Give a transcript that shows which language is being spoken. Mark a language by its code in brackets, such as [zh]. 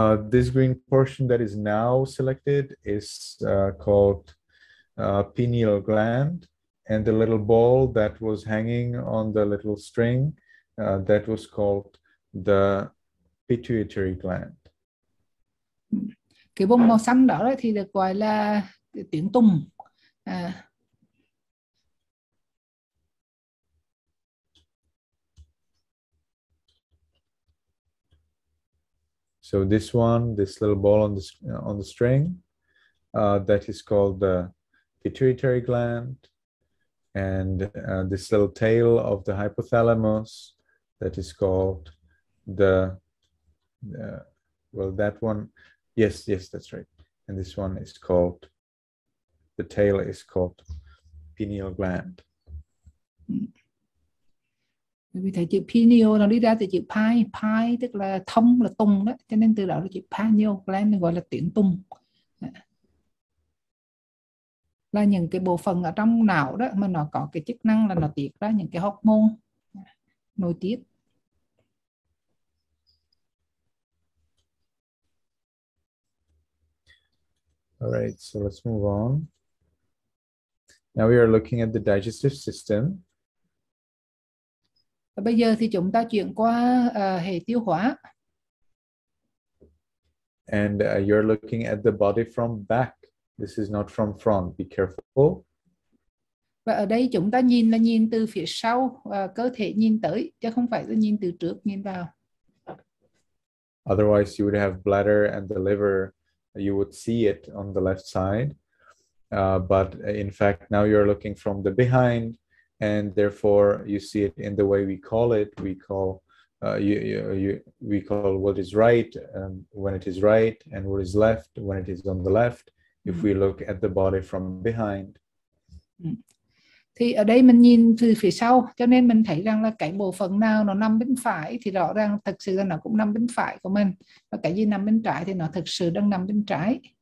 [en] This green portion that is now selected is called pineal gland, and the little ball that was hanging on the little string, that was called the pituitary gland. [vi] Cái vùng màu xanh đó thì được gọi là tuyến tùng. [en] So this one, this little ball on the string, that is called the pituitary gland, and this little tail of the hypothalamus, that is called the well, that one, yes, that's right. And this one is called, the tail is called pineal gland. [vi] Vì thấy chữ pineal nó đi ra từ chữ pi tức là thông, là tùng đó, cho nên từ đó là chữ pineal gland gọi là tuyến tùng. Là những cái bộ phận ở trong não đó mà nó có cái chức năng là nó tiết ra những cái hormone nội tiết. [en] All right, so let's move on. Now we are looking at the digestive system. [vi] Và bây giờ thì chúng ta chuyển qua hệ tiêu hóa. [en] And you're looking at the body from back. This is not from front. Be careful. [vi] Và ở đây chúng ta nhìn là nhìn từ phía sau, cơ thể nhìn tới, chứ không phải là nhìn từ trước nhìn vào. [en] Otherwise, you would have bladder and the liver. You would see it on the left side. But in fact, now you're looking from the behind, and therefore you see it in the way we call it. We call we call what is right when it is right, and what is left when it is on the left. If we look at the body from behind. [vi] Thì ở đây mình nhìn từ phía sau, cho nên mình thấy rằng là cái bộ phận nào nó nằm bên phải thì rõ ràng thật sự là nó cũng nằm bên phải của mình, và cái gì nằm bên trái thì nó thực sự đang nằm bên trái.